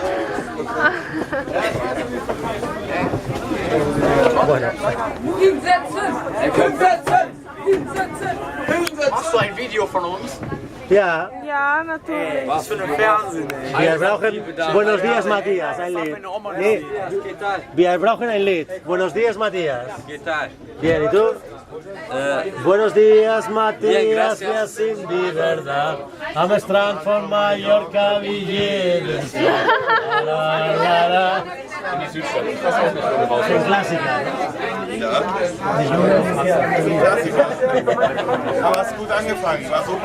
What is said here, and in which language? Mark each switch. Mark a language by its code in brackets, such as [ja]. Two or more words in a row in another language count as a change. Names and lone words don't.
[de] Hinsetzen! Hinsetzen! Hinsetzen! Hast du ein Video von uns? Ja, Ja, natürlich. Was für ein Fernsehen, ey. wir brauchen [es] Buenos Dias, [de] Matías, ein Lied. Nee, wir brauchen ein Lied. [es] Buenos Dias, Matías. ¿Qué tal? Bien, ¿y tú? Buenos Dias, Bien, Matías, gracias. [de] wir sind die verdad. Am Strand von Mallorca, wie jedes Jahr. La, la, la. Das ist ein Klassiker. Aber hast gut angefangen, war super.